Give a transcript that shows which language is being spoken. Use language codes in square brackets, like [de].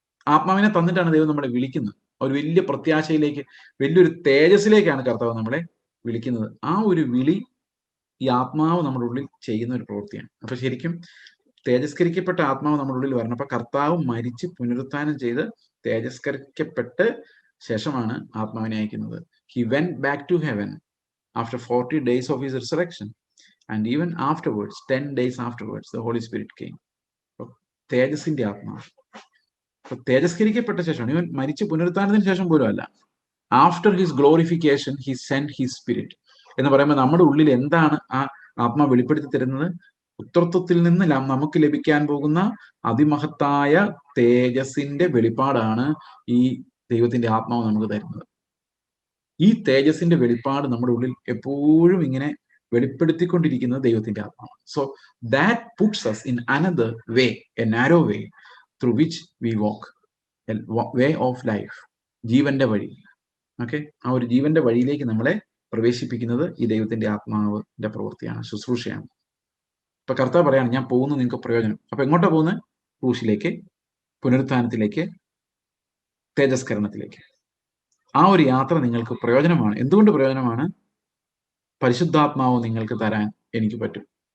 [ml] ആത്മാവിനെ തന്നിട്ടാണ് ദൈവം നമ്മളെ വിളിക്കുന്നത്. ഒരു വലിയ പ്രത്യാശയിലേക്ക്, വലിയൊരു തേജസ്സിലേക്കാണ് കർത്താവ് നമ്മളെ വിളിക്കുന്നത്. ആ ഒരു വിളി ഈ ആത്മാവ് നമ്മുടെ ഉള്ളിൽ ചെയ്യുന്ന ഒരു പ്രവൃത്തിയാണ്. അപ്പൊ ശരിക്കും തേജസ്കരിക്കപ്പെട്ട ആത്മാവ് നമ്മുടെ ഉള്ളിൽ വരണം. അപ്പൊ കർത്താവ് മരിച്ച് പുനരുത്ഥാനം ചെയ്ത് തേജസ്കരിക്കപ്പെട്ട് ശേഷമാണ് ആത്മാവിനെ അയക്കുന്നത്. [en] He went back to heaven after 40 days of his resurrection, and even afterwards, 10 days afterwards, the Holy Spirit came. [ml] തേജസ്സിന്റെ ആത്മാവ് തേജസ്കരിക്കപ്പെട്ട ശേഷമാണ്. ഇവൻ മരിച്ച് പുനരുത്ഥാനത്തിന് ശേഷം പോലും അല്ല, [en] after his glorification he send his spirit [ml] എന്ന് പറയുമ്പോൾ നമ്മുടെ ഉള്ളിൽ എന്താണ് ആ ആത്മാ വെളിപ്പെടുത്തി തരുന്നത്? പുത്രത്വത്തിൽ നിന്ന് നമുക്ക് ലഭിക്കാൻ പോകുന്ന അതിമഹത്തായ തേജസ്സിന്റെ വെളിപ്പാടാണ് ഈ ദൈവത്തിന്റെ ആത്മാവ് നമുക്ക് തരുന്നത്. ഈ തേജസ്സിന്റെ വെളിപ്പാട് നമ്മുടെ ഉള്ളിൽ എപ്പോഴും ഇങ്ങനെ വെളിപ്പെടുത്തിക്കൊണ്ടിരിക്കുന്നത് ദൈവത്തിന്റെ ആത്മാവാണ്. [en] so that puts us in another way, a narrow way through which we walk, a way of life, [ml] ജീവന്റെ വഴി. ഓക്കെ, ആ ഒരു ജീവന്റെ വഴിയിലേക്ക് നമ്മളെ പ്രവേശിപ്പിക്കുന്നത് ഈ ദൈവത്തിന്റെ ആത്മാവിന്റെ പ്രവൃത്തിയാണ്, ശുശ്രൂഷയാണ്. ഇപ്പൊ കർത്താവ് പറയാണ്, ഞാൻ പോകുന്നു നിങ്ങൾക്ക് പ്രയോജനം. അപ്പൊ എങ്ങോട്ടാ പോകുന്നത്? ക്രൂശിലേക്ക്, പുനരുത്ഥാനത്തിലേക്ക്, തേജസ്കരണത്തിലേക്ക്. ആ ഒരു യാത്ര നിങ്ങൾക്ക് പ്രയോജനമാണ്. എന്തുകൊണ്ട് പ്രയോജനമാണ്? പരിശുദ്ധാത്മാവ് നിങ്ങൾക്ക് തരാൻ എനിക്ക് പറ്റും.